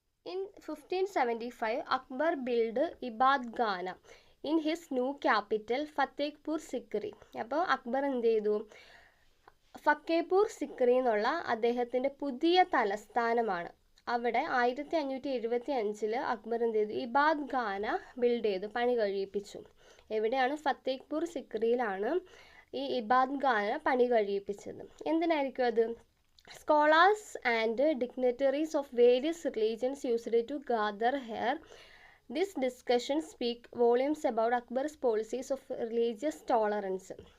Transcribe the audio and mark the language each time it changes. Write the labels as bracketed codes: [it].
[en] In 1575, Akbar built Ibadkhana in his new capital, Fatehpur Sikri. [ml] അപ്പോൾ അക്ബർ എന്ത് ചെയ്തു? ഫത്തേപൂർ സിക്രി എന്നുള്ള അദ്ദേഹത്തിൻ്റെ പുതിയ തലസ്ഥാനമാണ്. അവിടെ 1575 അക്ബർ എന്ത് ചെയ്തു? ഇബാദ്ഖാന ബിൽഡ് ചെയ്തു, പണി കഴിയിപ്പിച്ചു. എവിടെയാണ്? ഫത്തേപൂർ സിക്രിയിലാണ് ഈ ഇബാദ്ഖാന പണി കഴിയിപ്പിച്ചത്. എന്തിനായിരിക്കും അത്? [en] Scholars and dignitaries of various religions used to gather here. This discussion speak volumes about Akbar's policies of religious tolerance.